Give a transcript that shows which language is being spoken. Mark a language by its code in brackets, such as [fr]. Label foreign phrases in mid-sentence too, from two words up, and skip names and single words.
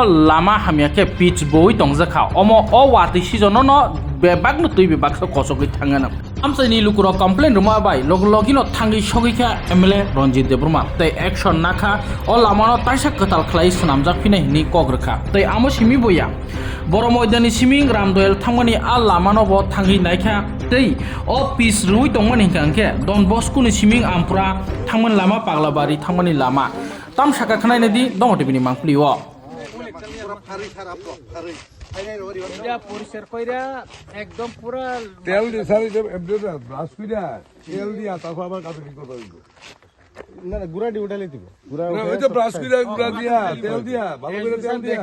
[trp] lama hamyake pitch boi tongjakha omo o wati sijono no bebak no tubi bakso kosogui thangana amsani lukurok complain ruma bai logino thangi sogika MLA Ronjit Debroma tai action nakha o lamano taisa katal khlai sunamjak pinai ni kogrkha tai amo simi boya boro moidani siming ramdoel thangmani a lamano bo thangi naikha tai o pis rui tongmani kangke Don Bosco ni siming ampura thangman lama paglabari thangmani lama tam saka khnai nadi dongotibini mangpliwo [bn] এটা পরিষ্কার কইরা একদম পুরো তেল দিয়ে স্যার এটা এমডিটা ব্রাশ কইরা তেল দিয়া তারপর আবার কাটে কি করতে হইব না গুড়া দি উঠালে দিব গুড়া না ওই যে ব্রাশ কইরা গুড়া দিয়া তেল দিয়া ভালো করে তেল দিয়া